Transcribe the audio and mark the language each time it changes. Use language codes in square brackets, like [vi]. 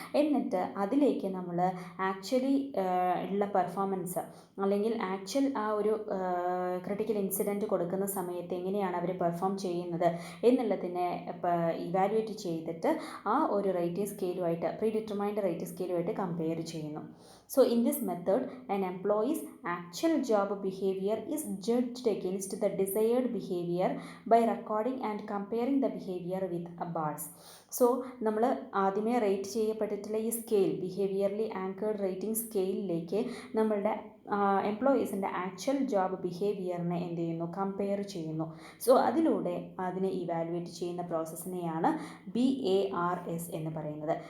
[ml] എന്നിട്ട് അതിലേക്ക് നമ്മൾ ആക്ച്വലി ഉള്ള പെർഫോമൻസ്, അല്ലെങ്കിൽ ആക്ച്വൽ ആ ഒരു ക്രിട്ടിക്കൽ ഇൻസിഡൻറ്റ് കൊടുക്കുന്ന സമയത്ത് എങ്ങനെയാണ് അവർ പെർഫോം ചെയ്യുന്നത് എന്നുള്ളതിനെ ഇവാലുവേറ്റ് ചെയ്തിട്ട് ആ ഒരു rating സ്കെയിലുമായിട്ട്, pre determined rating സ്കെയിലുമായിട്ട് compare ചെയ്യുന്നു. [en] So in this method, an employee's actual job behavior is judged against the desired behavior by recording and comparing the behavior with bars. [ml] So നമ്മൾ ആദ്യമേ rate ചെയ്യപ്പെട്ടിട്ടുള്ള ഈ scale, behaviourally anchored rating സ്കെയിലിലേക്ക് നമ്മളുടെ എംപ്ലോയീസിൻ്റെ actual job ബിഹേവിയറിനെ എന്ത് ചെയ്യുന്നു, compare ചെയ്യുന്നു. So അതിലൂടെ അതിനെ evaluate ചെയ്യുന്ന പ്രോസസ്സിനെയാണ് BARS എന്ന് പറയുന്നത്.